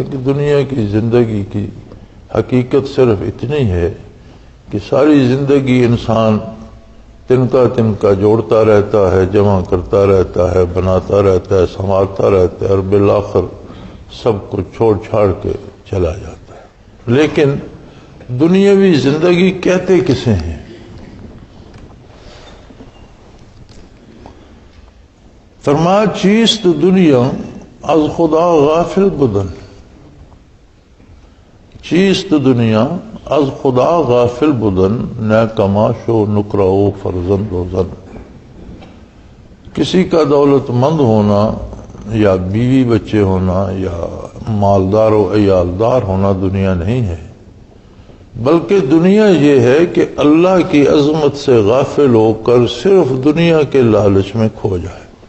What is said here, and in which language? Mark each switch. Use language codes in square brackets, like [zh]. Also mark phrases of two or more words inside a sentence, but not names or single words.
[ur] کہ دنیا کی زندگی کی حقیقت صرف اتنی ہے کہ ساری زندگی انسان تنکا جوڑتا رہتا ہے، جمع کرتا رہتا ہے، بناتا رہتا ہے، سنوارتا رہتا ہے، اور بالآخر سب کچھ چھوڑ چھاڑ کے چلا جاتا ہے۔ لیکن دنیاوی زندگی کہتے کسے ہیں؟ [fa] فرمایا چیست دنیا از خدا غافل بدن، چیست دنیا از خدا غافل بدن، نہ کماش و نکرو فرزند و زن۔ [ur] کسی کا دولت مند ہونا یا بیوی بچے ہونا یا مالدار و عیالدار ہونا دنیا نہیں ہے، بلکہ دنیا یہ ہے کہ اللہ کی عظمت سے غافل ہو کر صرف دنیا کے لالچ میں کھو جائے۔